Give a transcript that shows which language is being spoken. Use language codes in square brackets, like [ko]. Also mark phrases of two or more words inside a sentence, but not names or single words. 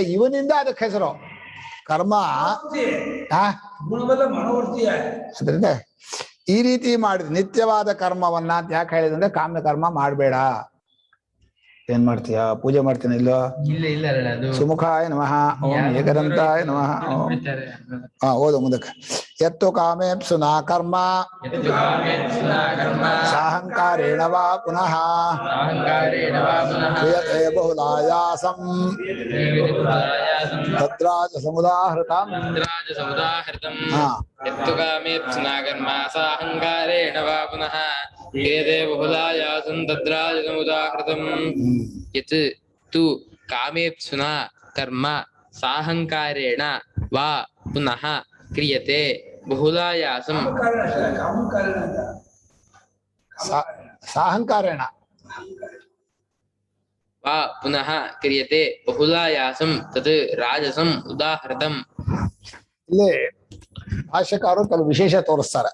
[kn] ಇವನಿಂದ ಅದಕ್ಕೆ ಹೆಸರು ಕರ್ಮ. ಅದರಿಂದ ಈ ರೀತಿ ಮಾಡಿದ ನಿತ್ಯವಾದ ಕರ್ಮವನ್ನ ಯಾಕೆ ಹೇಳಿದ್ರೆ ಕಾಮ್ಯ ಕರ್ಮ ಮಾಡಬೇಡ. ಏನ್ ಮಾಡ್ತೀಯಾ? ಪೂಜೆ ಮಾಡ್ತೀನಿ ಇಲ್ಲೋ? ಇಲ್ಲ ಇಲ್ಲ ಅರಳೆ ಅದು [sa] ಸುಮುಖಾಯ ನಮಃ ಓಂ ಏಕದಂತಾಯ ನಮಃ ಓಂ. [kn] ಬಿಡ್ತಾರೆ. ಓದು ಮುಂದಕ್ಕೆ. [sa] ಯತ್ತು ಕಾಮೇಪ್ಸುನಾ ಕರ್ಮ ಯತ್ತು ಕಾಮೇತ್ಸುನಾ ಕರ್ಮ ಸಾಹಂಕಾರೇಣ ವಾ ಪುನಃ ಅಹಂಕಾರೇಣ ವಾ ಪುನಃ ಕ್ರಿಯತೆ ಬಹುಲಾಯಾಸಂ ತದ್ರಾಜ ಸಮುದಾಹೃತಂ. ತದ್ರಾಜ ಸಮುದಾಹೃತಂ. ಹಾ. ಯತ್ತು ಕಾಮೇತ್ಸುನಾ ಕರ್ಮ ಸಾಹಂಕಾರೇಣ ವಾ ಪುನಃ ಕ್ರಿಯತೆ ಬಹುಲಾಯಾಸಂ ತದ್ರಾಜ ಸಮುದಾಹೃತಂ. ಯತ್ ತು ಕಾಮೇಪ್ಸುನಾ ಕರ್ಮ ಸಾಹಂಕಾರೇಣ ವಾ ಪುನಃ ಕ್ರಿಯತೆ ಬಹುಲಾಯಾಸಂ [kn] ಕಾಮಕಾರಣ ಅಂತ. [sa] ಸಾಹಂಕಾರೇಣ ವಾ ಪುನಃ ಕ್ರಿಯತೆ ಬಹುಲಾಯಾಸಂ ತತ್ ರಾಜಸಂ ಉದಾಹೃತಂ. [kn] ಇಲ್ಲಿ ಭಾಷ್ಯಕಾರರು ಕೆಲವು ವಿಶೇಷ ತೋರಿಸ್ತಾರೆ.